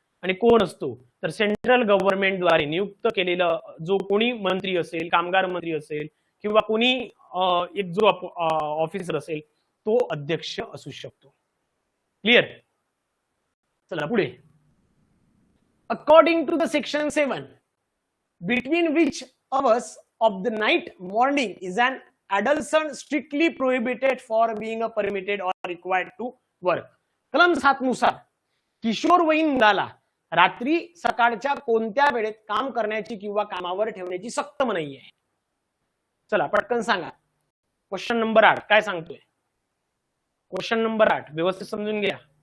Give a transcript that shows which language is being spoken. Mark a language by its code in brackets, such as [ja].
[mr] आणि कोण असतो तर सेंट्रल गव्हर्नमेंटद्वारे नियुक्त केलेला जो कोणी मंत्री असेल, कामगार मंत्री असेल किंवा कोणी एक जो ऑफिसर असेल तो अध्यक्ष असू शकतो. क्लिअर? चला पुढे. [en] According to the section 7, between which hours of the night morning is an adolescent strictly prohibited for being permitted or required to work. [mr] कलम 7 नुसार किशोरवयीन मुलाला रात्री सकाळच्या कोणत्या वेळेत काम करण्याची किंवा कामावर ठेवण्याची सक्त मनाई आहे. चला पटकन सांगा. क्वेश्चन नंबर 8 काय सांगतोय? क्वेश्चन नंबर 8 व्यवस्थित समजून घ्या.